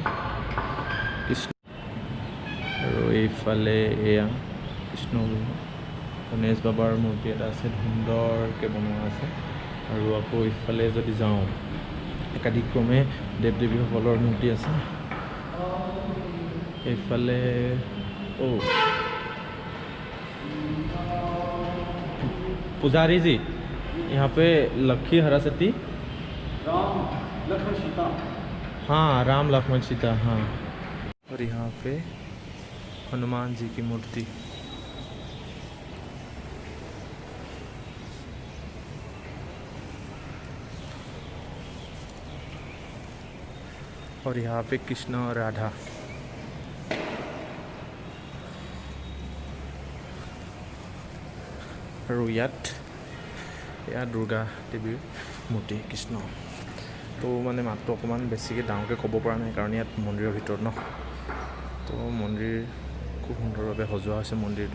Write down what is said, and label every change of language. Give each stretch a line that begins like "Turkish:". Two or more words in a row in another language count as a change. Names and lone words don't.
Assamese: কৃষ্ণ আৰু এইফালে এয়া কৃষ্ণ গণেশ বাবাৰ মূৰ্তি এটা আছে, সুন্দৰকৈ বনোৱা আছে। আৰু আকৌ ইফালে যদি যাওঁ, একাধিক্ৰমে দেৱ দেৱীসকলৰ মূৰ্তি আছে।
Hindi: এইফালে पुजारी जी, यहाँ पे लक्ष्मी सरस्वती, हाँ राम लक्ष्मण सीता, हाँ। और यहाँ पे हनुमान जी की मूर्ति। और यहाँ पे कृष्ण और राधा।
Assamese: আৰু ইয়াত দুৰ্গা দেৱীৰ মূৰ্তি কৃষ্ণ। তো মানে মাতটো অকণমান বেছিকৈ ডাঙৰকৈ ক'ব পৰা নাই, কাৰণ ইয়াত মন্দিৰৰ ভিতৰত ন। তো মন্দিৰ খুব সুন্দৰভাৱে সজোৱা হৈছে মন্দিৰটো।